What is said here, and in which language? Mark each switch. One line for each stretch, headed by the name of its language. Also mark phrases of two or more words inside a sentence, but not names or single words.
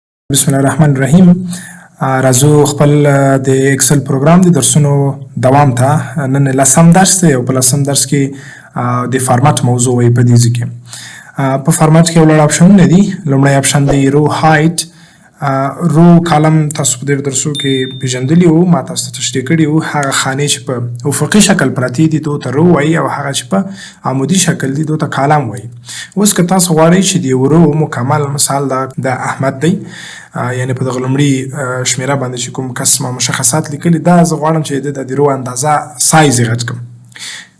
Arabic: بسم الله الرحمن الرحیم.
Pashto: راځو خپل د ایکسل پروګرام د درسونو دوام ته. نن لسم درس دی او په لسم درس کې د فارمات موضوع وي. په دې کې په فارمات کې ولر اپشنونه دي. لومړی اپشن دی
English: row height. row column
Pashto: تاسو په دې درسو کې پیژندلی وو، ما تاسو ته تشریح کړي وو. هغه خانې چې په افقي شکل پرتې دي دوی ته رو وایي او هغه چې په عمودي شکل دي دوی ته کالم وایي. اوس که تاسو غواړئ چې د یو رو مکمل مثال د احمد دی، یعنی په دغه لومړي شمیره باندې چې کوم کس ما مشخصات لیکلي، دا زه غواړم چې د رو اندازه سایز یې غټ کړم.